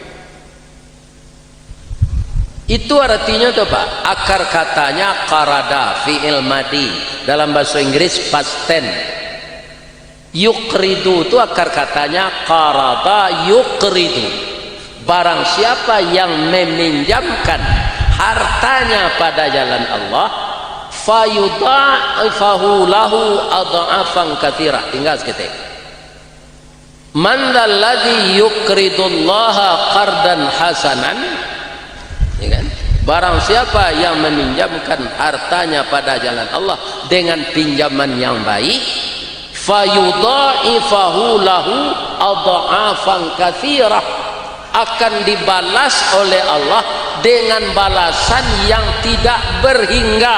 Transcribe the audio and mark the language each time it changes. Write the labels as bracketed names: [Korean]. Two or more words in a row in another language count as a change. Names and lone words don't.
[Indonesian] Itu artinya tu Pak, akar katanya qarada, [Arabic] فعل ماض, [Indonesian] dalam bahasa Inggris [English] past tense. [Indonesian] Yuqridu itu akar katanya qarada yukridu. Barang siapa yang meminjamkan hartanya pada jalan Allah, [Arabic] فيضاعفه له أضعافا كثيرة. [Indonesian] Tinggal seketik. [Arabic] من ذا الذي يقرض الله قرضا حسنا, [Indonesian] ya kan? Barang siapa yang meminjamkan hartanya pada jalan Allah dengan pinjaman yang baik, [Arabic] فيضاعفه له أضعافا كثيرة, [Indonesian] akan dibalas oleh Allah dengan balasan yang tidak berhingga.